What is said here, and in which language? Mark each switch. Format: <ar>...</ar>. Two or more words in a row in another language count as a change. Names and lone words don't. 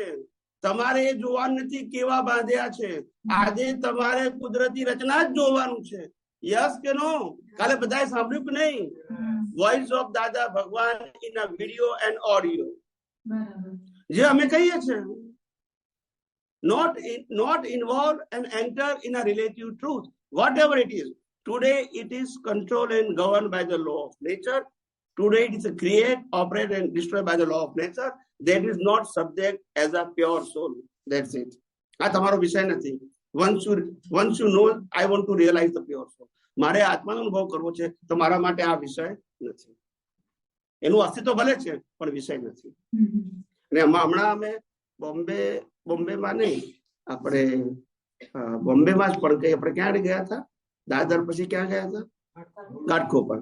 <gu>તમારે એ જોવાનું નથી કેવા બાંધ્યા છે. આજે તમારે કુદરતી રચના જ જોવાનું છે. યસ કે નો? કાલે બધાએ સાંભળ્યું કે નહીં?</gu> <en>Voice of Dada Bhagwan in a video and audio.</en> <gu>જે અમે કહીએ છીએ,</gu> <en>not involve and enter in a relative truth, whatever it is. Today it is controlled and governed by the law of nature. Today it is create, operate and destroyed by the law of nature. That is not subject as a pure soul. That's it.</en> <gu>આ તમારો વિષય નથી.</gu> <en>Once you know, I want to realize the pure soul.</en> <gu>મારે આત્માનો અનુભવ કરવો છે તો મારા માટે આ વિષય નથી. એનું અસ્તિત્વ ભલે છે પણ વિષય નથી. અને હમણાં અમે બોમ્બેમાં નહીં, આપણે બોમ્બેમાં જ પણ આપણે ક્યાં ગયા હતા? દાદર પછી ક્યાં ગયા હતા? ઘાટકોપર.</gu>